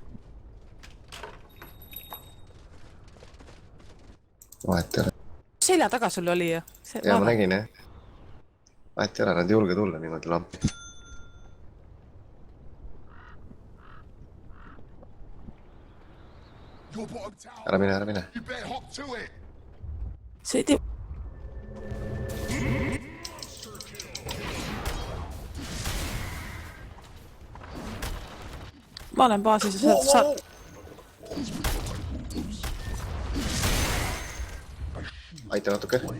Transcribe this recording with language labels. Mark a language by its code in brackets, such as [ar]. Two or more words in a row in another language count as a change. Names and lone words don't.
[et] Vahet ei ole. selja taga sul oli ju. Ja ma nägin, jah. Vahet ei ole, nad ei julge tulla niimoodi lampi. Ära mine. [en] You better hop to it! [et] see ei tee. ma olen baasis ja sa... Aita natuke.